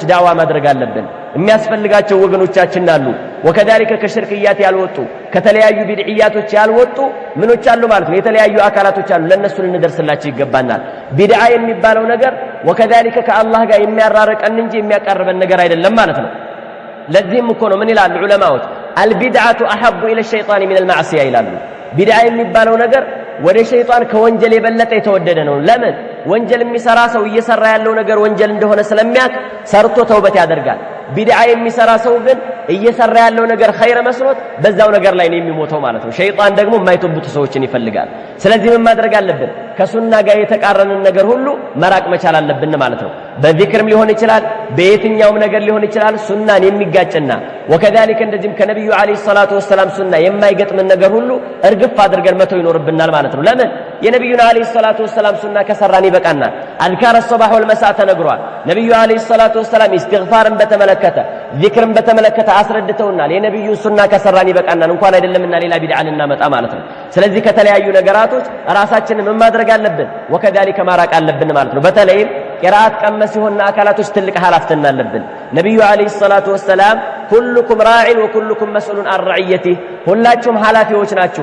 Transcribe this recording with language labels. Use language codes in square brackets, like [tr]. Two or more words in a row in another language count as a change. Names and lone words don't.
[am] ዳዋ ማድረግ አለብን የሚያስፈልጋቸው ወገኖቻችን አሉ وكذلك ከሽርክያት ያልወጡ ከተለያዩ ቢድዒያቶች ያልወጡ ምኖች አሉ ማለት ነው የተለያዩ አካላቶች አሉ ለነሱ ልንደርስላቸው ይገባናል ቢድዓ የሚባለው ነገር وكذلك ከአላህ ጋር የሚያራርቀን እንጂ የሚያቀርበን ነገር አይደለም ማለት ነው ለዚህም እኮ ነው ምን ይላሉ ዑለማዎች [ar] البدعه احب الى الشيطان من المعصيه [am] ይላሉ ቢድዓ የሚባለው ነገር ወደ ሸይጣን ከወንጀል የበለጠ የተወደደ ነው ለምን ወንጀል የሚሰራ ሰው እየሰራ ያለው ነገር ወንጀል እንደሆነ ስለሚያውቅ ሰርቶ ተውበት ያደርጋል ቢድዓ የሚሰራ ሰው ግን እየሰራ ያለው ነገር ኸይር መስሎት በዛው ነገር ላይ ነው የሚሞተው ማለት ነው ሸይጣን ደግሞ የማይተውቱ ሰዎችን ይፈልጋል ስለዚህ ምን ማድረግ አለብን ከሱና ጋር የተቃረነን ነገር ሁሉ መራቅ መቻል አለብን ማለት ነው በዚክርም ሊሆን ይችላል በየትኛውም ነገር ሊሆን ይችላል ሱናን የሚጋጭና وكذلك እንደዚህም ከነብዩ [ar] عليه الصلاة والسلام [am] ሱና የማይገጥምን ነገር ሁሉ እርግፍ አድርገን መተው ይኖርብናል ማለት ነው ለምን የነብዩና [ar] عليه الصلاة والسلام [am] ሱና ከሰራን ይበቃናል [ar] أذكار الصباح والمساء [am] ተነግሯል ነብዩ [ar] عليه الصلاة والسلام [am] ኢስቲግፋርን በተመለከተ ዚክርን በተመለከተ አስረድተውናል የነብዩ ሱና ከሰራን ይበቃናል እንኳን አይደለምና ሌላ ቢድዓ ልናመጣ ማለት ነው ስለዚህ ከተለያዩ ነገራቶች ራሳችንን ምን ማድረግ አለብን وكذلك ማራቅ አለብን ማለት ነው በተለይም ቂራአት ቀመስ የሆነ አካላቶች ትልቅ ሐላፍትና አለብን ነብዩ [ar] عليه الصلاة والسلام كلكم راع وكلكم مسؤول عن رعيته [am] ሁላችሁም ሐላፊዎች ናችሁ